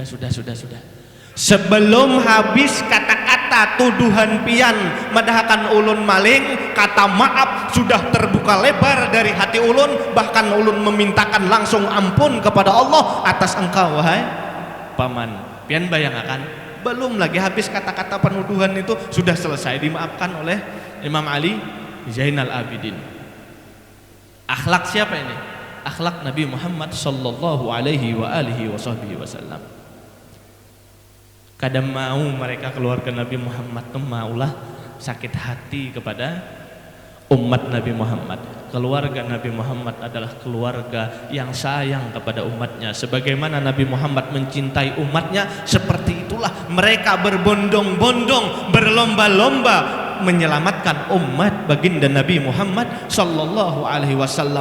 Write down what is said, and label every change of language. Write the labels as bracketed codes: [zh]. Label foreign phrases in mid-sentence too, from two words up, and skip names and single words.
[bjn] Sebelum habis kata-kata tuduhan pian madahkan ulun maling, kata maaf sudah terbuka lebar dari hati ulun, bahkan ulun memintakan langsung ampun kepada Allah atas engkau wahai paman. Pian bayangkan, belum lagi habis kata-kata penuduhan itu sudah selesai dimaafkan oleh Imam Ali Zainal Abidin. Akhlak siapa ini? Akhlak Nabi Muhammad [ar] صلى الله عليه وعلى آله وسلم. [bjn] Kadang mau mereka keluarga Nabi Muhammad tuh maulah sakit hati kepada umat Nabi Muhammad. Keluarga Nabi Muhammad adalah keluarga yang sayang kepada umatnya. Sebagaimana Nabi Muhammad mencintai umatnya, seperti itulah mereka berbondong-bondong, berlomba-lomba menyelamatkan umat baginda Nabi Muhammad [ar] صلى الله عليه وسلم.